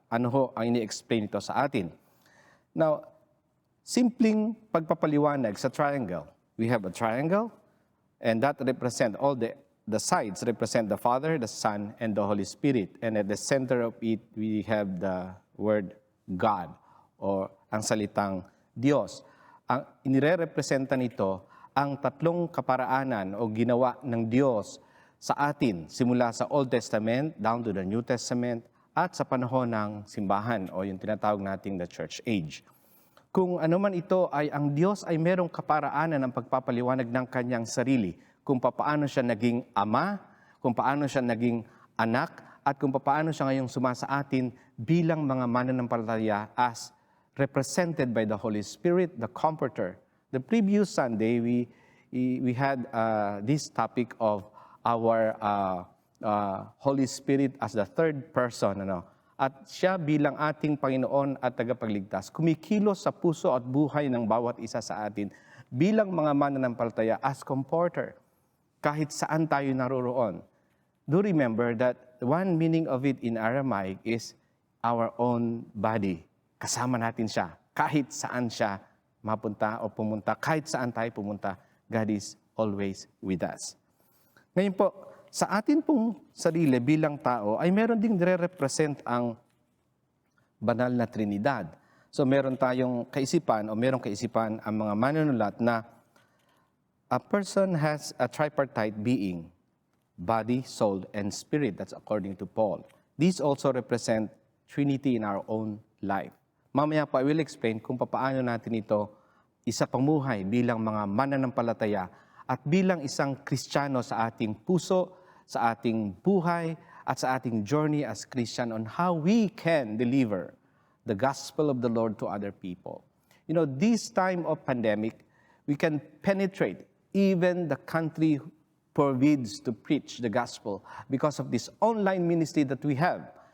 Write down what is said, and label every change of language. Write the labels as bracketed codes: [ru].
[tl] Ano ho ang ini-explain ito sa atin? Now, simpleng pagpapaliwanag sa triangle. [en] We have a triangle, and that represent all the sides represent the Father, the Son, and the Holy Spirit. And at the center of it, we have the word God, or ang salitang Diyos. [tl] Ang inire-representa nito ang tatlong kaparaanan o ginawa ng Diyos sa atin simula sa Old Testament down to the New Testament at sa panahon ng simbahan o yung tinatawag nating the Church Age. Kung ano man ito ay ang Diyos ay merong kaparaanan ng pagpapaliwanag ng kanyang sarili kung paano siya naging ama, kung paano siya naging anak, at kung paano siya ngayong sumasa atin bilang mga mananampalataya as represented by the Holy Spirit, the Comforter. [en] The previous Sunday, we had this topic of our Holy Spirit as the third person. [tl] At siya bilang ating Panginoon at tagapagligtas, kumikilos sa puso at buhay ng bawat isa sa atin bilang mga mananampalataya as comforter, kahit saan tayo naroroon. [en] Do remember that one meaning of it in Aramaic is our own body. [tl] Kasama natin siya, kahit saan siya mapunta o pumunta, kahit saan tayo pumunta, God is always with us. Ngayon po, sa atin pong sarili bilang tao, ay meron ding nire-represent ang banal na Trinidad. So meron tayong kaisipan o merong kaisipan ang mga manunulat na a person has a tripartite being, body, soul, and spirit. [en] That's according to Paul. These also represent Trinity in our own life. [tl] Mamaya po, I will explain kung paano natin ito isa pamuhay bilang mga mananampalataya at bilang isang Kristiyano sa ating puso, sa ating buhay, [en] at sa ating journey as Christian on how we can deliver the gospel of the Lord to other people. You know, this time of pandemic, we can penetrate even the country forbids to preach the gospel because of this online ministry that we have.